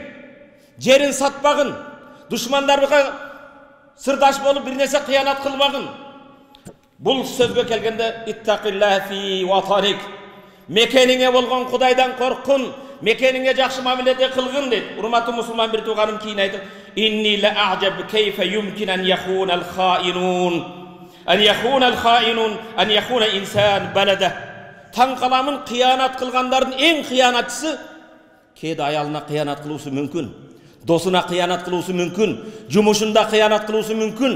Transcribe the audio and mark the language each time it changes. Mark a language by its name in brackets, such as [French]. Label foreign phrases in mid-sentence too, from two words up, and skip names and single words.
[Kyrgyz] Жерин сатпагын. Душмандарга сырдаш болуп бир нерсе кыянат кылбагын. Бул сөзгө келгенде [Arabic] اتق الله في وطنك. [Kyrgyz] Мекениңе болгон Кудайдан коркун. Мекениңе жакшы мамиледе кылгын дейт. Урматтуу мусулман бир тууганым кийин айтып, [Arabic] إني لأعجب كيف يمكن أن يخون الخائن. أن يخون الخائن أن يخون إنسان بلده. [Kyrgyz] Таң каламын кыянат кылгандардын эң кыянатчысы кээде аялына кыянат кылуусу мүмкүн. Досуна кыянат кылуусу мүмкүн. Жумушунда кыянат кылуусу мүмкүн.